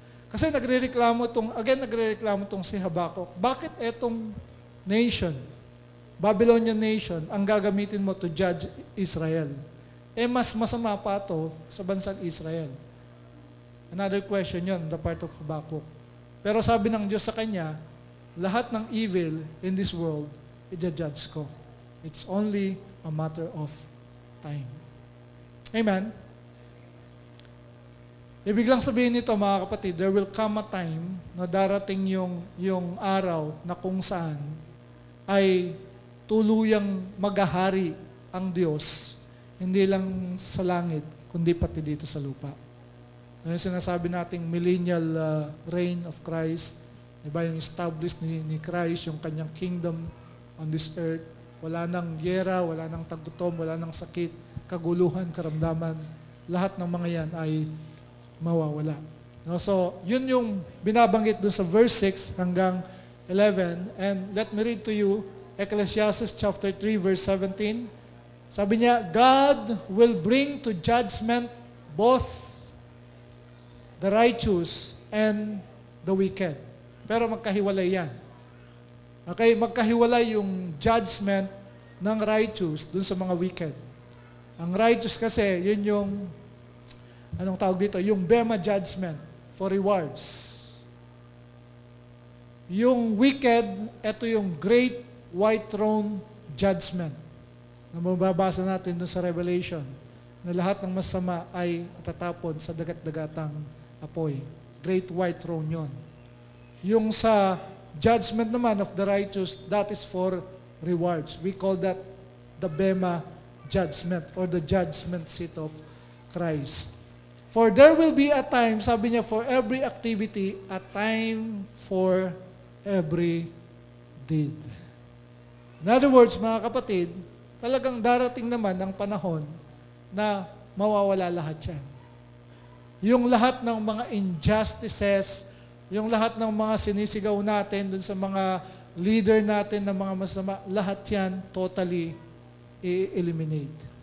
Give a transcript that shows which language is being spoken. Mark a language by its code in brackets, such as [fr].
[tl] Kasi nagrereklamo tong si Habakkuk. Bakit etong nation, Babylonian nation, ang gagamitin mo [en] to judge Israel? [tl] Mas masama pa to sa bansang Israel. [en] Another question yon, the part of Habakkuk. [tl] Pero sabi ng Diyos sa kanya, lahat ng [en] evil in this world, [tl] i-judge ko. [en] It's only a matter of time. Amen? [tl] Ibig lang sabihin nito, mga kapatid, [en] there will come a time [tl] na darating yung araw na kung saan ay tuluyang maghahari ang Diyos, hindi lang sa langit, kundi pati dito sa lupa. Yung sinasabi nating [en] millennial reign of Christ, [tl] diba, yung established ni Christ, yung kanyang kingdom on this earth, wala nang gyera, wala nang tagutom, wala nang sakit, kaguluhan, karamdaman, lahat ng mga yan ay mawawala. No? So, yun yung binabanggit dun sa verse 6 hanggang 11. [en] And let me read to you Ecclesiastes chapter 3 verse 17. [tl] Sabi niya, [en] God will bring to judgment both the righteous and the wicked. [tl] Pero magkahiwalay yan. Okay, magkahiwalay yung judgment ng righteous dun sa mga wicked. Ang righteous kasi, yun yung, anong tawag dito? [en] Yung Bema judgment for rewards. [tl] Yung wicked, ito yung great white throne judgment na mababasa natin dun sa Revelation na lahat ng masama ay tatapon sa dagat-dagatang apoy. [en] Great white throne yon. [tl] Yung sa [en] judgment naman of the righteous, that is for rewards. We call that the Bema judgment or the judgment seat of Christ. For there will be a time, [tl] sabi niya, [en] for every activity, a time for every deed. [tl] In other words, mga kapatid, talagang darating naman ang panahon na mawawala lahat yan. Yung lahat ng mga injustices, yung lahat ng mga sinisigaw natin dun sa mga leader natin ng mga masama, lahat yan totally i-eliminate.